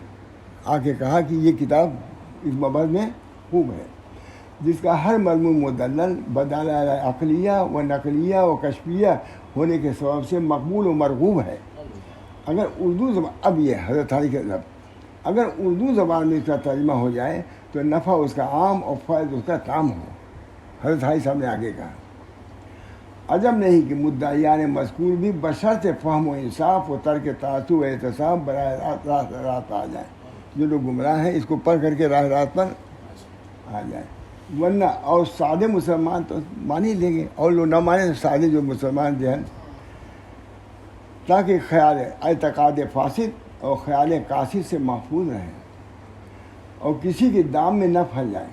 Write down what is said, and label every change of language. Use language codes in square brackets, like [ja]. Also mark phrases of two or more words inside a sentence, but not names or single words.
[ur] آگے کہا کہ یہ کتاب اس مبحث میں خوب ہے جس کا ہر مضمون مدلل بدلائل عقلیہ و نقلیہ و کشفیہ ہونے کے سبب سے مقبول و مرغوب ہے. اگر اردو زبان اب یہ حضرت علی کے لفظ اگر اردو زبان میں اس کا ترجمہ ہو جائے تو نفع اس کا عام اور فائد اس کا تام ہو. حضرت علی صاحب نے آگے کہا عجب نہیں کہ مدعیان مذکور بھی بشرط فہم و انصاف و ترک تعصب و احتساب براہ راست آ جائیں. جو لوگ گمراہ ہیں اس کو پڑھ کر کے راہ راست پر آ جائیں. ورنہ اور سادے مسلمان تو مان ہی لیں گے، اور لوگ نہ مانیں سادے جو مسلمان جو ہیں، تاکہ خیال اعتقاد فاسد اور خیال قاصد سے محفوظ رہیں اور کسی کے دام میں نہ پھنس جائیں.